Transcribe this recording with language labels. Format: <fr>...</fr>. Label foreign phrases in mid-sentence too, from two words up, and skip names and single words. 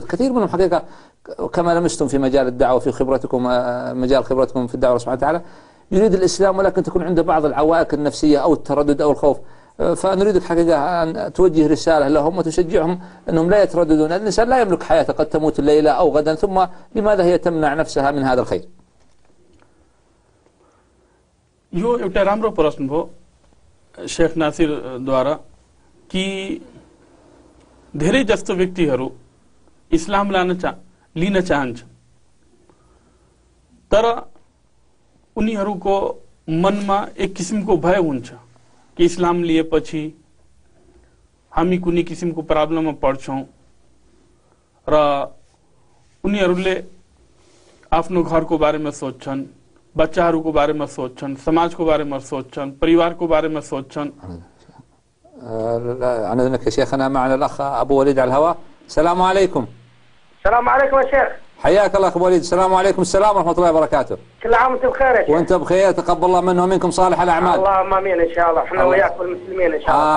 <ar>كثير منهم حقيقة كما لمستم في مجال الدعوة في خبرتكم، مجال خبرتكم في الدعوة سبحانه وتعالى، يريد الإسلام ولكن تكون عنده بعض العوائق النفسية أو التردد أو الخوف. فنريدك حقيقة أن توجه رسالة لهم وتشجعهم أنهم لا يترددون. الإنسان لا يملك حياته، قد تموت الليلة أو غدا، ثم لماذا هي تمنع نفسها من هذا الخير؟</ar> <ne>यो एउटा राम्रो प्रश्न भयो शेख नासिर द्वारा कि धेरै जस्तो व्यक्तिहरू इस्लाम लिन चाहन्छन्, तर उनीहरूको मनमा एक किसिमको भय हुन्छ कि इस्लाम लिएपछि हामी कुनै किसिमको प्रब्लममा पर्छौं र उनीहरूले आफ्नो घरको बारेमा सोच्छन्, बच्चाहरूको बारेमा सोच्छन्, समाजको बारेमा सोच्छन्, परिवारको बारेमा सोच्छन्.</ne> <ar>أنا أذنك يا شيخنا، معنا الأخ أبو وليد على الهواء. السلام عليكم. السلام عليكم يا شيخ. حياك الله أخ وليد. السلام عليكم. السلام ورحمة الله وبركاته. كل عام وأنتم بخير يا شيخ. وأنت بخير، تقبل الله منا ومنكم صالح الأعمال. اللهم آمين إن شاء الله، احنا وياك والمسلمين إن شاء الله.</ar>